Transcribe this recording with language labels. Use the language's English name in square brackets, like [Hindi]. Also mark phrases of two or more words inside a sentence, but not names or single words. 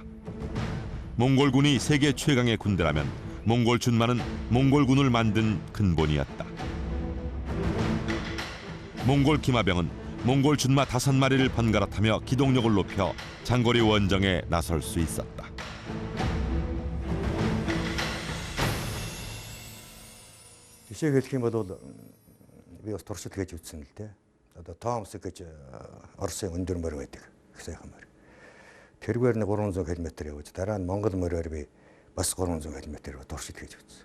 [Korean] 몽골군이 세계 최강의 군대라면 몽골 준마는 몽골군을 만든 근본이었다. 몽골 기마병은 몽골 준마 5마리를 번갈아 타며 기동력을 높여 장거리 원정에 나설 수 있었다. [Mongolian] Жишээ хэлэх юм бол би бас туршид хийж үзсэн л дээ. Одоо Томс гэж Оросын өндөр морь байдаг. Их сайхан морь. Тэргээр нь 300 км явж дараа нь Монгол морьоор би бас 300 км туршид хийж үзсэн.